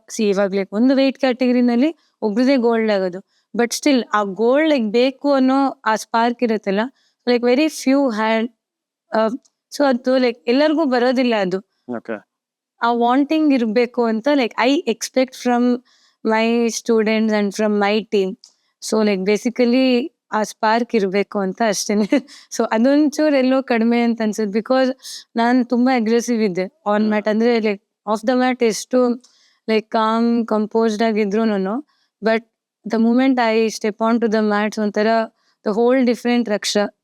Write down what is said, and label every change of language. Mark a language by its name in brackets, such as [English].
[Kannada] ಇವಾಗ ಲೈಕ್ ಒಂದು weight ಕ್ಯಾಟಗರಿನಲ್ಲಿ ಒಬ್ರದೇ gold ಆಗೋದು, ಬಟ್ ಸ್ಟಿಲ್ ಆ ಗೋಲ್ಡ್ ಲೈಕ್ ಬೇಕು ಅನ್ನೋ ಆ ಸ್ಪಾರ್ಕ್ ಇರುತ್ತಲ್ಲ, like very few hand. So ಅದು ಲೈಕ್ ಎಲ್ಲರಿಗೂ ಬರೋದಿಲ್ಲ ಅದು. ಆ ವಾಂಟಿಂಗ್ ಇರಬೇಕು ಅಂತ like [English] I expect from my students and from my team. [Kannada] So like basically ಆ ಸ್ಪಾರ್ಕ್ ಇರಬೇಕು ಅಂತ ಅಷ್ಟೇನೆ. ಸೊ ಅದೊಂಚೂರು ಎಲ್ಲೋ ಕಡಿಮೆ ಅಂತ ಅನ್ಸುತ್ತೆ, ಬಿಕಾಸ್ ನಾನು ತುಂಬಾ ಅಗ್ರೆಸಿವ್ ಇದ್ದೆ ಆನ್ ಮ್ಯಾಟ್. [English] ಅಂದ್ರೆ like of the mat ಎಷ್ಟು like calm composed ಆಗಿದ್ರು, but the moment I step on to the mats ಒಂಥರ the whole different Raksha.